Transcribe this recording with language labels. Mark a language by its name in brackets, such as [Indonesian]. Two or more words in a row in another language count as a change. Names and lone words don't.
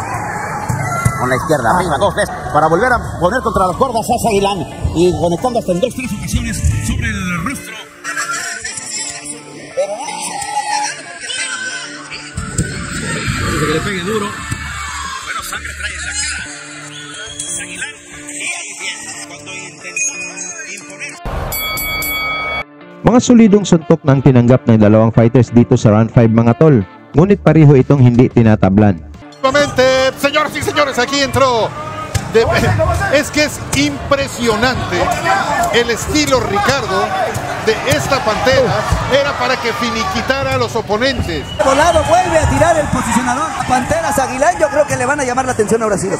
[Spanish] Con la izquierda, arriba, 2 veces, para volver a poner contra las cuerdas a Sagilan, y conectando hasta en 2-3 ocasiones sobre el rostro. Dice que le pegue duro. Bueno, sangre trae en la cara. Sagilan, y ahí viene cuando intenta imponer. [Filipino] Mga solidong suntok na ang tinanggap ng dalawang fighters dito sa round 5 mga tol, ngunit pareho itong hindi tinatablan. [Spanish] Nuevamente, señoras y señores, aquí entró. Es que es impresionante el estilo, Ricardo, de esta Pantera. Era para que finiquitara a los oponentes. Volado vuelve a tirar el posicionador. Pantera Sagilan, yo creo que le van a llamar la atención ahora sí.